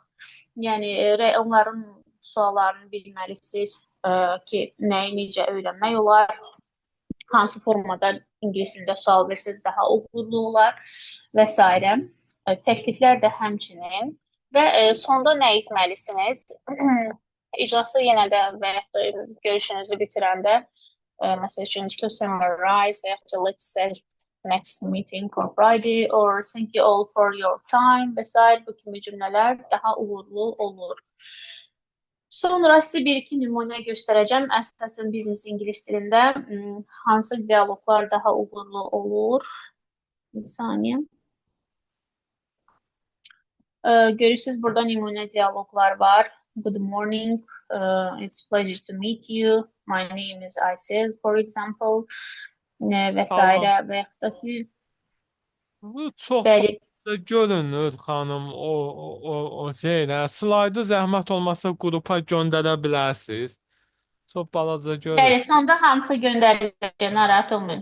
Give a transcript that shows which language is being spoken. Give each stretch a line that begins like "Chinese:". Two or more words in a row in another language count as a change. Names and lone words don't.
Azerbaijani: Yəni, onların suallarını bilməlisiniz ki, nəyi necə öyrənmək olar, hansı formada ingilis dilində sual versəz daha uğurlu olar və s. Təkliflər də həmçinin və sonda nə etməlisiniz? İclası yenə də və yaxud da görüşünüzü bitirəndə məsəl üçün
English: to summarize
Azerbaijani: və yaxud da
English: let's say next meeting on Friday or thank you all for your time
Azerbaijani: və s. bu kimi cümlələr daha uğurlu olur. Sonra sizə bir-iki nümunə göstərəcəm. Əsasən biznes ingilis dilində hansı dialoqlar daha uğurlu olur. Bir saniyə. Görürsünüz, burada nümunə dialoqlar var.
English: Good morning, it's a pleasure to meet you. My name is Aysel, for example.
Azerbaijani: Və s. Tamam. və yaxud da ki, Bu çox bəli, balaca görünür xanım o şeylə. Slaydı zəhmət olmasa qrupa göndərə bilərsiniz. Çox balaca görünür. bəli, sonda hamısı göndəriləcək, narahat olmayın.